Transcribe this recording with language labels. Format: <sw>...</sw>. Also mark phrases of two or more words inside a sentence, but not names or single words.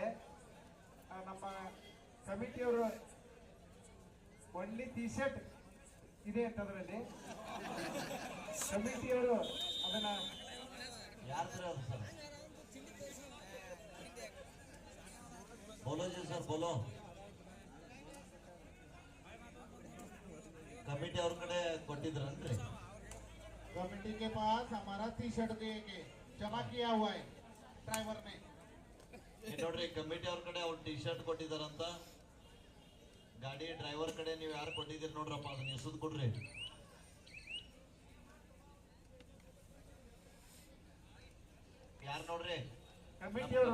<kn>ನಮ್ಮ ಕಮಿಟಿಯವರು ಒನ್ಲಿ ಟಿ-ಶರ್ಟ್ ಇದೆ ಅಂತ ಅದರಲ್ಲಿ ಕಮಿಟಿಯವರು ಅದನ್ನ ಯಾರ್ದ್ರ ಅದು ಸರ್?</kn> <hi>बोलो जी सर, बोलो.</hi> <kn>ಕಮಿಟಿ ಅವ್ರ ಕಡೆ ಕೊಟ್ಟಿದ್ರನ್ರಿ?</kn> <hi>कमेटी के पास हमारा टी शर्ट देके जमा किया हुआ है ड्राइवर ने.</hi> <kn>ನೋಡ್ರಿ, ಕಮಿಟಿ ಅವ್ರ ಕಡೆ ಅವ್ರು ಟಿ ಶರ್ಟ್ ಕೊಟ್ಟಿದಾರಂತ. ಗಾಡಿ ಡ್ರೈವರ್ ಕಡೆ ನೀವು ಯಾರು ಕೊಟ್ಟಿದ್ದೀರಿ ನೋಡ್ರಪ್ಪ, ಅದನ್ನ ಎಸದ್ ಕೊಡ್ರಿ. ಯಾರು ನೋಡ್ರಿ? ಕಮಿಟಿ ಅವರು</kn>